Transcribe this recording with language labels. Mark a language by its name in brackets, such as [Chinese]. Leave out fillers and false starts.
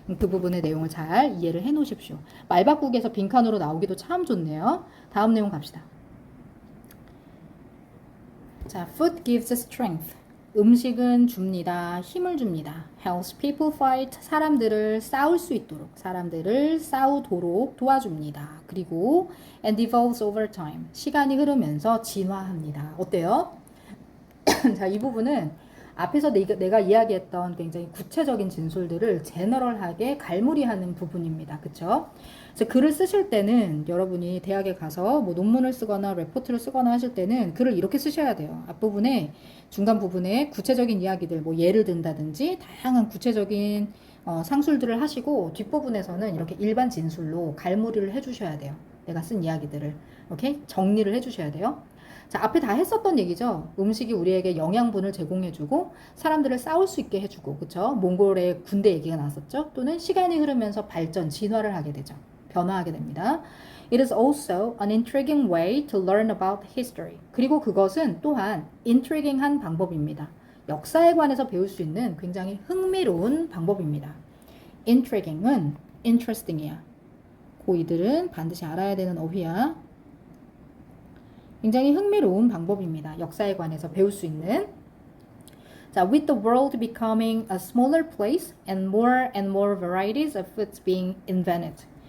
[Korean] 그 부분의 내용을 잘 이해를 해 놓으십시오. 말바꾸기에서 빈칸으로 나오기도 참 좋네요. 다음 내용 갑시다. 자, [English] food gives strength. [Korean] 음식은 줍니다. 힘을 줍니다. [English] helps people fight. [Korean] 사람들을 싸울 수 있도록, 사람들을 싸우도록 도와줍니다. [English] 그리고 and evolves over time. [Korean] 시간이 흐르면서 진화합니다. 어때요? 자, 이 부분은 앞에서 내가 이야기했던 굉장히 구체적인 진술들을 제너럴하게 갈무리하는 부분입니다. 그쵸? 그래서 글을 쓰실 때는 여러분이 대학에 가서 뭐 논문을 쓰거나 레포트를 쓰거나 하실 때는 글을 이렇게 쓰셔야 돼요. 앞부분에 중간 부분에 구체적인 이야기들 뭐 예를 든다든지 다양한 구체적인 상술들을 하시고 뒷부분에서는 이렇게 일반 진술로 갈무리를 해주셔야 돼요. 내가 쓴 이야기들을 이렇게 정리를 해주셔야 돼요. 자, 앞에 다 했었던 얘기죠. 음식이 우리에게 영양분을 제공해주고 사람들을 싸울 수 있게 해주고, 그쵸? 몽골의 군대 얘기가 나왔었죠. 또는 시간이 흐르면서 발전, 진화를 하게 되죠. 변화하게 됩니다. [English] It is also an intriguing way to learn about history. [Korean] 그리고 그것은 또한 intriguing한 방법입니다. 역사에 관해서 배울 수 있는 굉장히 흥미로운 방법입니다. intriguing은 interesting이야. 고이들은 반드시 알아야 되는 어휘야. 굉장히 흥미로운 방법입니다. 역사에 관해서 배울 수 있는. [English] 자, with the world becoming a smaller place and more varieties of foods being invented.